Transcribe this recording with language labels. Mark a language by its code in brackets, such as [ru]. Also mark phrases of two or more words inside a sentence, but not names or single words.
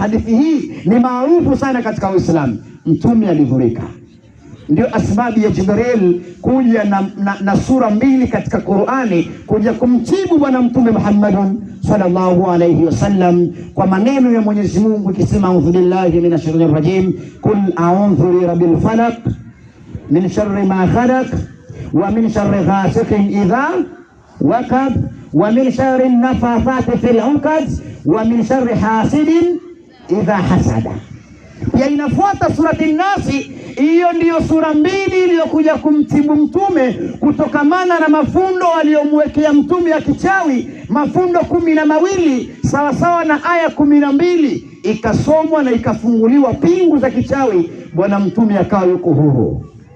[sw] Hadithi hii ni maarufu sana katika Uislamu. Mtume alidhurika. Ndio asbabu ya Jibril kuja na sura mbili katika Qur'ani kuja kumjibu Bwana Mtume Muhammadun [ar] صلى الله عليه وسلم [sw] kwa maneno ya Mwenyezi Mungu ikisema, [ar] أعوذ بالله من الشيطان الرجيم قل أعوذ برب الفلق من شر ما خلق ومن شر غاسق إذا وقب ومن شر النفاثات في العقد ومن شر حاسد إذا حسد. [sw] Ya inafuata surati Nasi. Hiyo ndiyo sura mbili iliyokuja kumtibu mtume kutokamana na mafundo aliyomwekea mtume ya kichawi, mafundo 12 sawa sawa na aya 12 ikasomwa na ikafunguliwa pingu za kichawi, bwana mtume akawa yuko huru.